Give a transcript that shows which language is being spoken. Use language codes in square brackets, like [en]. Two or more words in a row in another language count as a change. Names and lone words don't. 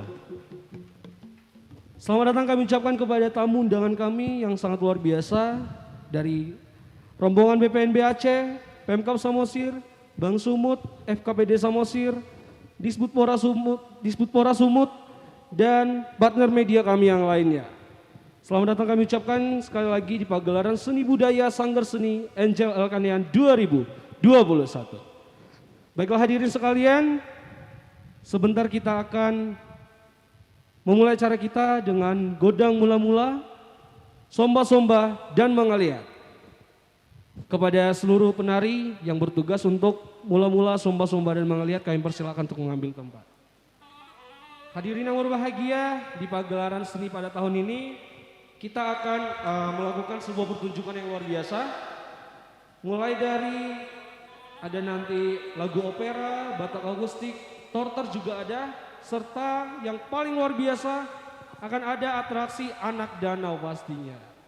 [id] Selamat datang kami ucapkan kepada tamu undangan kami yang sangat luar biasa dari rombongan BPNB Aceh, Pemkab Samosir, Bank Sumut, FKPD Samosir, Disputpora Sumut, dan partner media kami yang lainnya. Selamat datang kami ucapkan sekali lagi di pagelaran Seni Budaya Sanggar Seni Angel Elkanian 2021. Baiklah hadirin sekalian, sebentar kita akan memulai acara kita dengan godang mula-mula, somba-somba, dan mengaliat. Kepada seluruh penari yang bertugas untuk mula-mula somba-somba dan mengaliat, kami persilakan untuk mengambil tempat. Hadirin yang berbahagia, di pagelaran seni pada tahun ini kita akan melakukan sebuah pertunjukan yang luar biasa. Mulai dari ada nanti lagu opera, Batak akustik, torter juga ada, serta yang paling luar biasa akan ada atraksi anak danau pastinya.